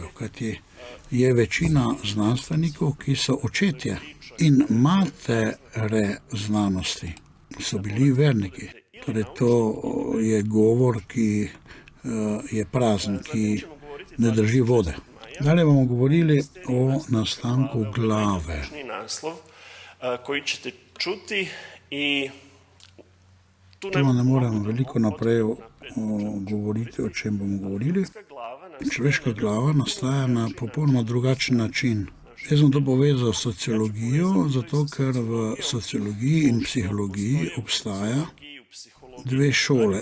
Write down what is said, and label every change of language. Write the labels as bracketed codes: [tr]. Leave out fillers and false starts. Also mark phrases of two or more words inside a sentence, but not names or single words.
[sl] Kajti je večina znanstvenikov, ki so očetje in matere znanosti, so bili verniki. Torej, to je govor, ki je prazen, ki ne drži vode. Dalje bomo govorili o nastanku glave. Naslov, [sr] koji ćete čuti i [sl] tu ne moremo veliko naprej govoriti, o čem bomo govorili. Človeška glava nastaja na popolnoma drugačen način. Jaz sem to povezal s sociologijo, zato ker v sociologiji in psihologiji obstaja dve šole.